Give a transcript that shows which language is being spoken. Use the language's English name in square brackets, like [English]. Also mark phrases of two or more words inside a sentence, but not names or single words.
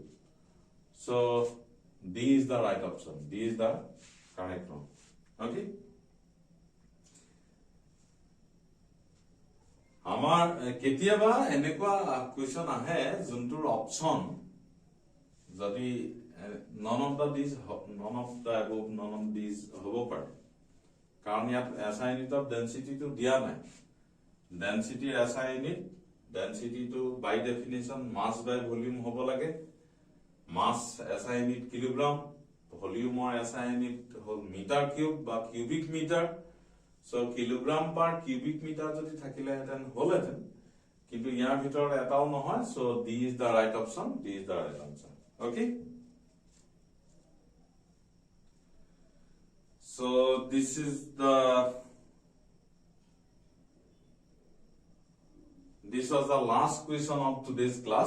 [English] So D is the right option. D is the correct one. [Assamese] Okay. আমার কেতিয়াবা এনেকুৱা কোৱেশ্চন আহে যোনটোৰ অপচন যদি [English] none of these above none of these [Assamese] হ'ব পাৰে কাৰণ [English] ইয়াত SI unit of density to [Assamese] দিয়া নাই [English] density SI unit density to by definition mass by volume [Assamese] হ'ব লাগে [English] mass SI unit kilogram volume or SI unit হ'ল meter cube বা cubic meter so kilogram per cubic meter [Assamese] যদি থাকিলে হেতেন হ'লেতেন কিন্তু ইয়াৰ ভিতৰত এটাও নহয়, [English] so D is the right option. D is the right answer. Okay. So this was the last question of today's class.